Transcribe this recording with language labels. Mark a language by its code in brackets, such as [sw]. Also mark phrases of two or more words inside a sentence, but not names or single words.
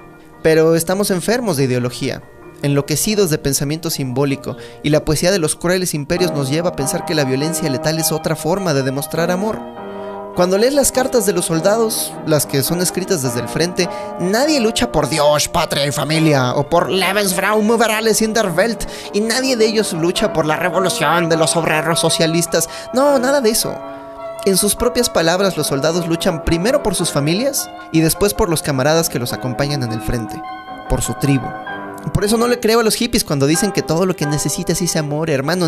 [es] Pero estamos enfermos de ideología, enloquecidos de pensamiento simbólico, y la poesía de los crueles imperios nos lleva a pensar que la violencia letal es otra forma de demostrar amor. Cuando lees las cartas de los soldados, las que son escritas desde el frente, nadie lucha por Dios, patria y familia, o por [de] Lebensraum über alles in der Welt, [es] y nadie de ellos lucha por la revolución de los obreros socialistas. No, nada de eso. En sus propias palabras, los soldados luchan primero por sus familias y después por los camaradas que los acompañan en el frente, por su tribu. Por eso no le creo a los hippies cuando dicen que todo lo que necesitas es amor, hermano.